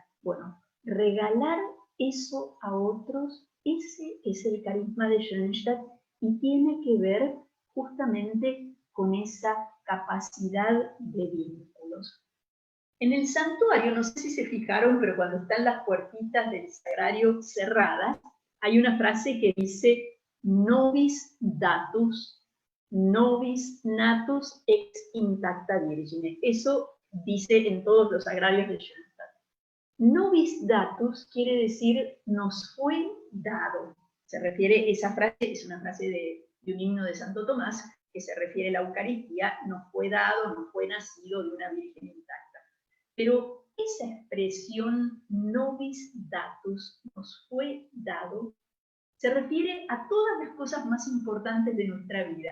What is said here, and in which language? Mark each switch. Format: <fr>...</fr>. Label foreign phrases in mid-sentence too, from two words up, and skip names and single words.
<es>Bueno, regalar eso a otros, ese es el carisma de Schoenstatt y tiene que ver justamente con esa capacidad de vínculos. En el santuario, no sé si se fijaron, pero cuando están las puertitas del sagrario cerradas, hay una frase que dice</es> <la>nobis datus, nobis natus ex intacta virgine.</la> <es>Eso dice en todos los sagrarios de Schoenstatt.</es> <la>Nobis datus</la> <es>quiere decir nos fue dado. Se refiere, esa frase es una frase de un himno de Santo Tomás, que se refiere a la Eucaristía, nos fue dado, nos fue nacido de una virgen intacta. Pero esa expresión</es> <la>nobis datus,</la> <es>nos fue dado, se refiere a todas las cosas más importantes de nuestra vida.</es>